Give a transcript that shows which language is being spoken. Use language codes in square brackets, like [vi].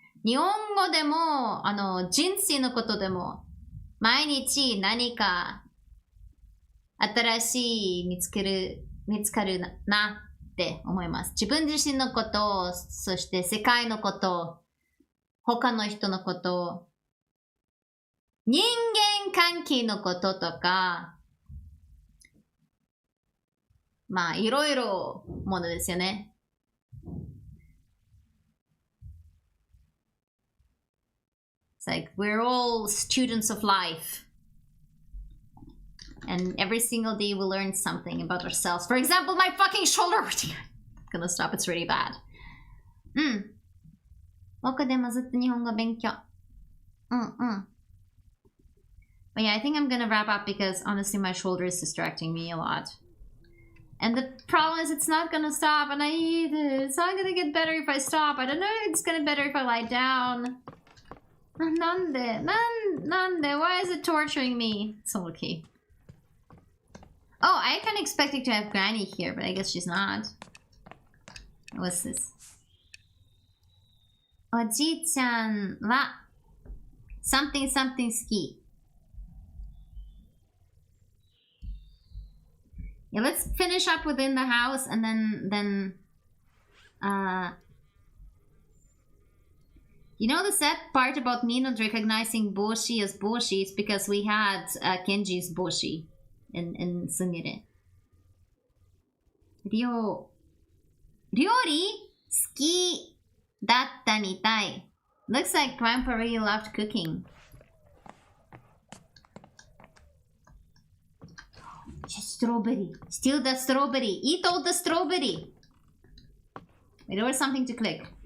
[ja] 日本語でも、人生のことでも、毎日何か新しい見つかるなって思います。自分自身のこと、そして世界のこと、他の人のこと、人間関係のこととか、まあ、いろいろものですよね。 [en] It's like we're all students of life. And every single day we learn something about ourselves. For example, my fucking shoulder. I'm gonna stop, it's really bad. [ja] 僕でもずっと日本語勉強。 [en] But yeah, I think I'm gonna wrap up because honestly my shoulder is distracting me a lot. And the problem is it's not gonna stop and I hate it. It's not gonna get better if I stop. I don't know if it's gonna get better if I lie down. [ja] なんで [en] Why is it torturing me? It's okay. Oh, I kind of expected to have Granny here, but I guess she's not. What's this? [ja] おじいちゃんは [en] something something [ja] 好き. [en] Yeah, let's finish up within the house and then you know the sad part about me not recognizing Boshi as Boshi is because we had Kenji's Boshi in Sumire. [ja] 料理好きだったみたい. [en] Looks like Grandpa really loved cooking. Strawberry. Steal the strawberry. Eat all the strawberry. Wait, there was something to click.